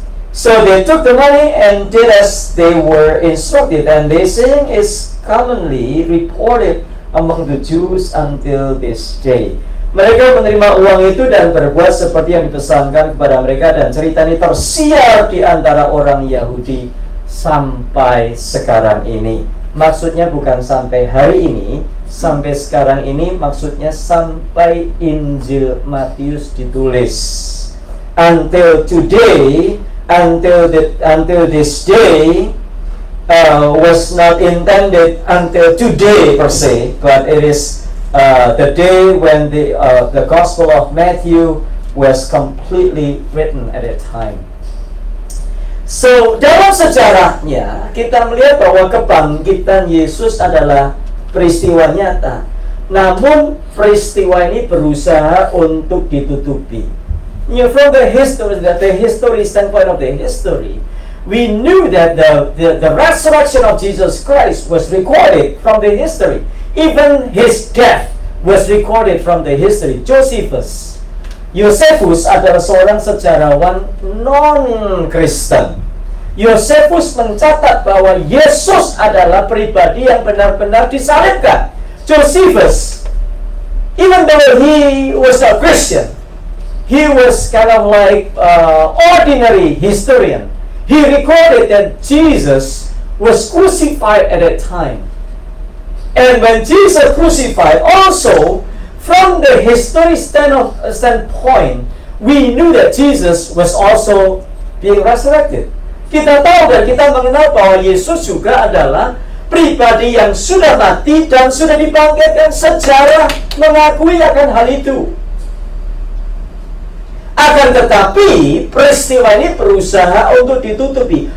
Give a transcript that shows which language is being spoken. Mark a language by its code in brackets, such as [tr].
[en] So they took the money and did as they were instructed, and this saying is commonly reported among the Jews until this day. [id] Mereka menerima uang itu dan berbuat seperti yang dipesankan kepada mereka, dan cerita ini tersiar di antara orang Yahudi sampai sekarang ini. Maksudnya bukan sampai hari ini, sampai sekarang ini, maksudnya sampai Injil Matius ditulis. [en] Until today, until this day, was not intended until today per se, but it is the day when the Gospel of Matthew was completely written at that time. [id] So, dalam sejarahnya kita melihat bahwa kebangkitan Yesus adalah peristiwa nyata. Namun peristiwa ini berusaha untuk ditutupi. [en] From the history standpoint of the history, we knew that the resurrection of Jesus Christ was recorded from the history. Even his death was recorded from the history. [id] Josephus adalah seorang sejarawan non-Kristen. Josephus mencatat bahwa Yesus adalah pribadi yang benar-benar disalibkan. [en] Josephus, even though he was a Christian, he was kind of like ordinary historian. He recorded that Jesus was crucified at that time. And when Jesus crucified, also, from the history standpoint, we knew that Jesus was also being resurrected. [id] Kita tahu dan kita mengenal bahwa Yesus juga adalah pribadi yang sudah mati dan sudah dibangkitkan. Sejarah mengakui akan hal itu. Akan tetapi peristiwa ini berusaha untuk ditutupi.